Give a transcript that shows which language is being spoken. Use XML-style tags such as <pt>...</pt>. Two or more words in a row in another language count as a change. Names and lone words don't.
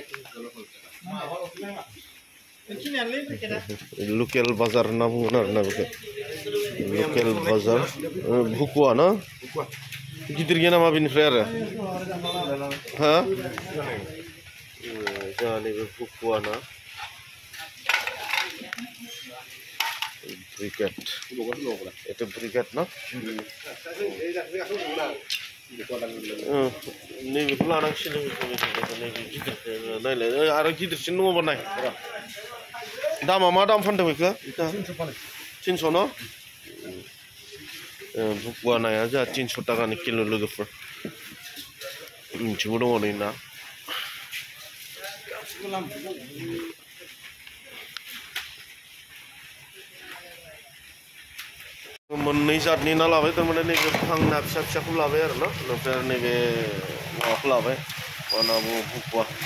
<brx>लकेल बाजार होनना बुङो आरोना बेखौ लकेल बाजार भुकुवा ना गिदिर गैया नामा बेनिफ्राय आरो हा जोंहा नैबे भुकुवा ना ब्रिगेड</brx> <as>এটা ব্রিগেড</as> <brx>না नैबेखौ लानांसिगोन नैबे गिदिरखौ नायलाय आरो गिदिरसिन दङबा नाय दामा मा दाम फानदों बेखौ 300 न भुकुवा नाया जोंहा 300 टाकानि किल' लोगोफोर मिथिगौ दङ नै ना मोननै जातनि ना लाबाय थारमाने नैबे फांना फिसा फिसाखौ लाबाय आरोना ओमफ्राय नैबे माबाखौ लाबाय मा होनना बुङो भुकुवा</brx>